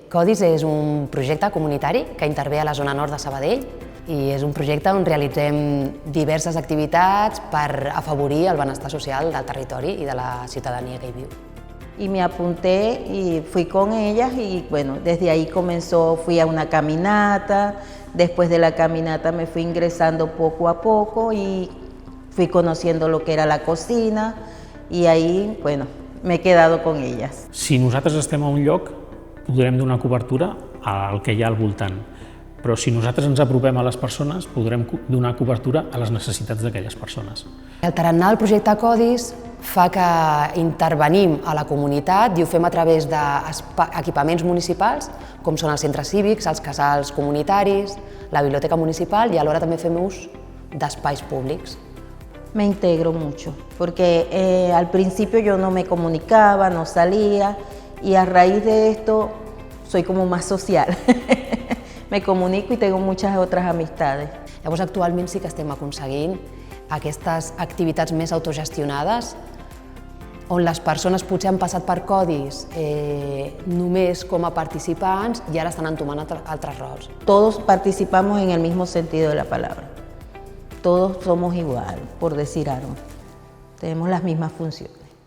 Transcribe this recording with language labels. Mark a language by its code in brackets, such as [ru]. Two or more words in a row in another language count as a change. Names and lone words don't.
[ca] Codis és un projecte comunitari que intervé a la zona nord de Sabadell i és un projecte on realitzem diverses activitats per afavorir el benestar social del territori i de la ciutadania que hi viu. [es] Y me apunté y fui con ellas y bueno, desde ahí comenzó, fui a una caminata, después de la caminata me fui ingresando poco a poco y fui conociendo lo que era la cocina y ahí, bueno, me he quedado con ellas. [ca] Si nosaltres estem a un lloc, podrem donar cobertura al que hi ha al voltant, però si nosaltres ens apropem a les persones, podrem donar cobertura a les necessitats d'aquelles persones. El tarannà del projecte Codis fa que intervenim a la comunitat i ho fem a través d'equipaments municipals, com són els centres cívics, els casals comunitaris, la biblioteca municipal i alhora també fem ús d'espais públics. [es] Me integro mucho, porque al principio yo no me comunicaba, no salía, y a raíz de esto soy como más social. Me comunico y tengo muchas otras amistades. [ca] Llavors, actualment sí que estem aconseguint aquestes activitats més autogestionades, on les persones potser han passat per Codis només com a participants i ara estan entomant altres rols. [es] Todos participamos en el mismo sentido de la palabra. Todos somos igual, por decir algo. Tenemos las mismas funciones.